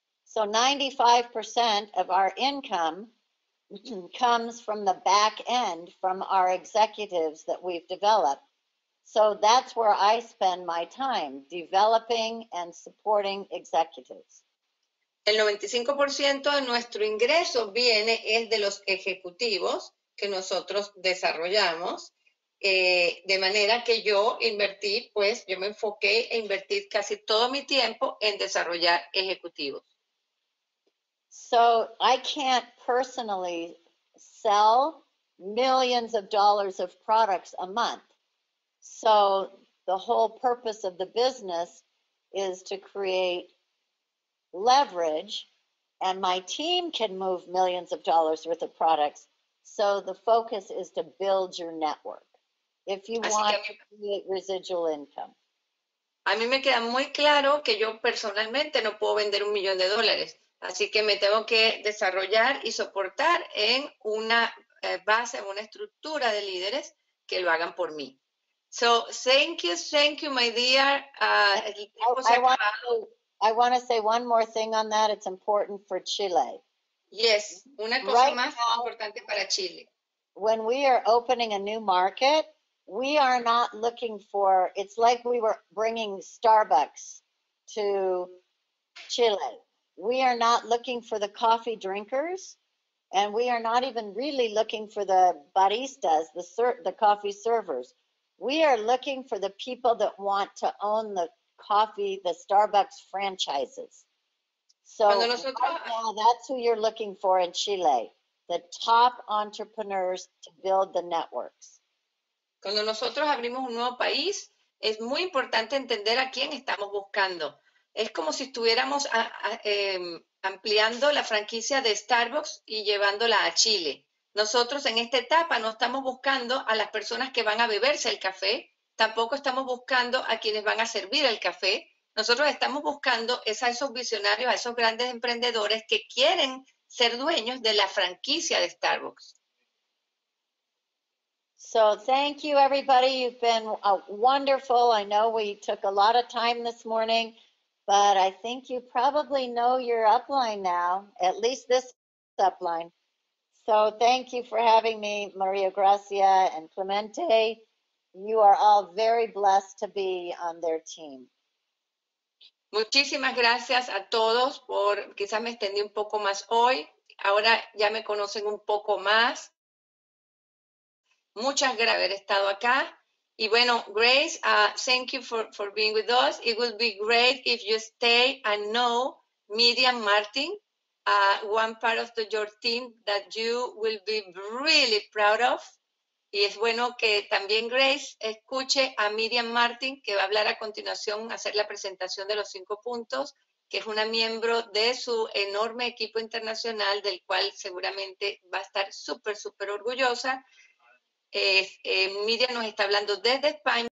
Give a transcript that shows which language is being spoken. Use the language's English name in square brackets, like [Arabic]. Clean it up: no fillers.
[English] So 95% of our income comes from the back end, from our executives that we've developed. So that's where I spend my time, developing and supporting executives. [Spanish] El 95% de nuestro ingreso es de los ejecutivos que nosotros desarrollamos, de manera que yo me enfoqué en invertir casi todo mi tiempo en desarrollar ejecutivos. [English] So I can't personally sell millions of dollars of products a month. So the whole purpose of the business is to create leverage, and my team can move millions of dollars worth of products. So the focus is to build your network if you want to create residual income. [Spanish] A mí me queda muy claro que yo personalmente no puedo vender $1 millón. Así que me tengo que desarrollar y soportar en una base, en una estructura de líderes que lo hagan por mí. [English] So, thank you, my dear. I want to say one more thing on that. It's important for Chile. [Spanish] Yes, una cosa más importante para Chile. [English] When we are opening a new market, we are not looking for, it's like we were bringing Starbucks to Chile. We are not looking for the coffee drinkers, and we are not even really looking for the baristas, the coffee servers. We are looking for the people that want to own the coffee, the Starbucks franchises. So right now, that's who you're looking for in Chile, the top entrepreneurs to build the networks. [Spanish] Cuando nosotros abrimos un nuevo país, es muy importante entender a quién estamos buscando. Es como si estuviéramos ampliando la franquicia de Starbucks y llevándola a Chile. Nosotros en esta etapa no estamos buscando a las personas que van a beberse el café, tampoco estamos buscando a quienes van a servir el café. Nosotros estamos buscando a esos visionarios, a esos grandes emprendedores que quieren ser dueños de la franquicia de Starbucks. [English] So thank you, everybody. You've been wonderful. I know we took a lot of time this morning, but I think you probably know your upline now, at least this upline. So thank you for having me, Maria Gracia and Clemente. You are all very blessed to be on their team. [Spanish] Muchísimas gracias a todos quizás me extendí un poco más hoy. Ahora ya me conocen un poco más. Muchas gracias por haber estado acá. Y bueno, [English] Grace, thank you for being with us. It will be great if you stay and know Myriam Martin, one part of your team that you will be really proud of. [Spanish] Y es bueno que también Grace escuche a Myriam Martin, que va a hablar a continuación, hacer la presentación de los 5 puntos, que es una miembro de su enorme equipo internacional, del cual seguramente va a estar súper orgullosa. Myriam nos está hablando desde España.